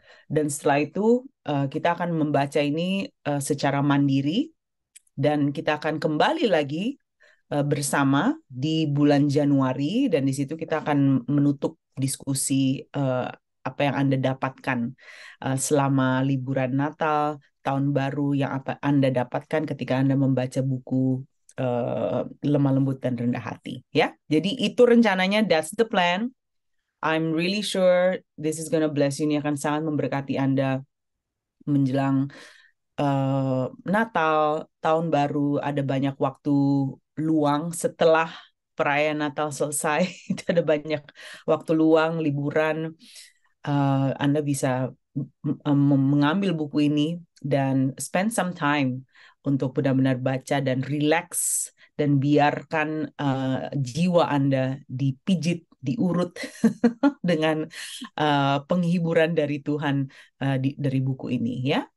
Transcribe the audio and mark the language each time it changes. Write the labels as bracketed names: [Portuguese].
[Indonesian] Dan setelah itu kita akan membaca ini secara mandiri dan kita akan kembali lagi bersama di bulan Januari dan di situ kita akan menutup diskusi apa yang Anda dapatkan selama liburan Natal, tahun baru yang apa Anda dapatkan ketika Anda membaca buku Lemah Lembut dan Rendah Hati ya. Jadi itu rencananya, [English] that's the plan. I'm really sure this is gonna bless you. [Indonesian] Ini akan sangat memberkati Anda menjelang Natal, tahun baru, ada banyak waktu luang setelah perayaan Natal selesai. Itu ada banyak waktu luang, liburan. Anda bisa mengambil buku ini dan [English] spend some time [Indonesian] untuk benar-benar baca dan relax dan biarkan jiwa Anda dipijit, diurut dengan penghiburan dari Tuhan dari buku ini ya.